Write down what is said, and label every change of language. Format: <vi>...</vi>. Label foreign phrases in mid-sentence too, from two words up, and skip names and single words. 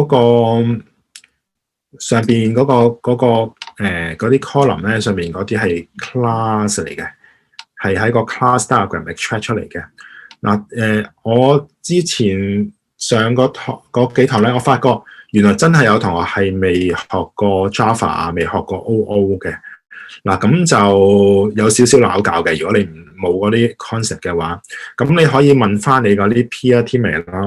<yue>個上邊嗰啲 column 咧，上邊嗰啲係 class 嚟嘅，係喺個</yue> <en>class diagram extract</en> <yue>出嚟嘅。嗱，我之前上嗰幾堂咧，我發覺原來真係有同學係未學過 Java 啊，未學過 OO 嘅。嗱，咁就有少少拗教嘅。如果你冇嗰啲 concept 嘅話，咁你可以問翻你嗰啲</yue> <en>peer teammate</en> <yue>啦。</yue>